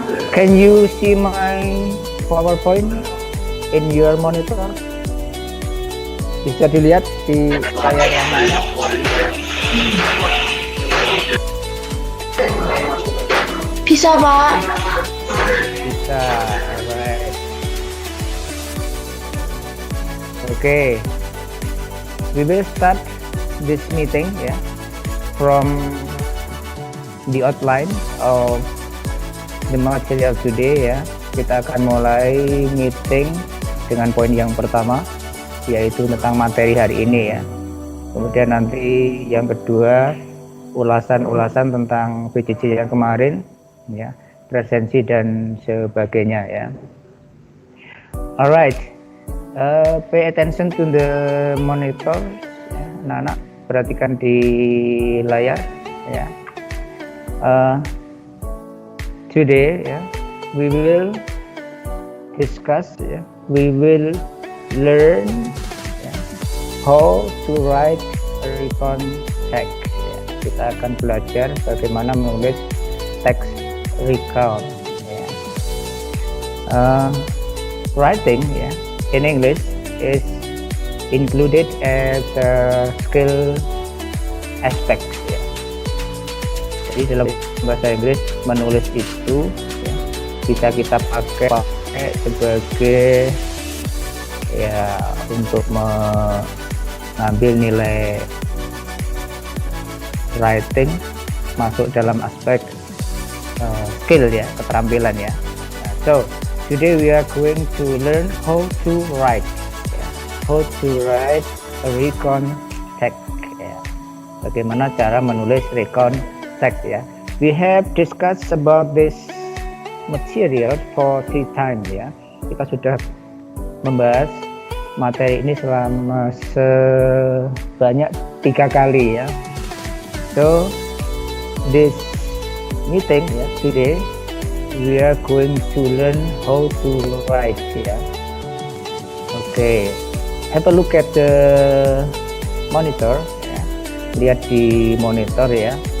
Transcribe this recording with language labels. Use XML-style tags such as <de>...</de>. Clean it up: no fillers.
<en>Can you see my PowerPoint in your monitor?</en> <id>Bisa dilihat di layar yang mana? Bisa, Pak. Bisa. Alright.</id> <en>Okay. We will start this meeting ya, from the outline of the material today ya.</en> <id>Kita akan mulai meeting dengan poin yang pertama, yaitu tentang materi hari ini ya. Kemudian nanti yang kedua, ulasan-ulasan tentang PJJ yang kemarin ya, presensi dan sebagainya ya.</id> <en>Alright, pay attention to the monitor ya.</en> <id>Anak-anak perhatikan di layar ya.</id> <en>Today ya, we will discuss ya, we will learn ya, how to write a recon text ya.</en> <id>Kita akan belajar bagaimana menulis teks recon ya.</id> <en>Writing ya in English is included as a skill aspect ya.</en> <id>Jadi dalam bahasa Inggris menulis itu ya, bisa kita pakai sebagai ya untuk mengambil nilai writing masuk dalam aspek skill ya, keterampilan ya.</id> <en>So today we are going to learn how to write ya. How to write a recon text ya.</en> <id>Bagaimana cara menulis recon text ya.</id> <en>We have discussed about this material for 3 times ya.</en> <id>Kita sudah membahas materi ini selama sebanyak 3 kali ya.</id> <en>So this meeting ya, today we are going to learn how to write ya. Okay, have a look at the monitor ya.</en> <id>Lihat di monitor ya.</id>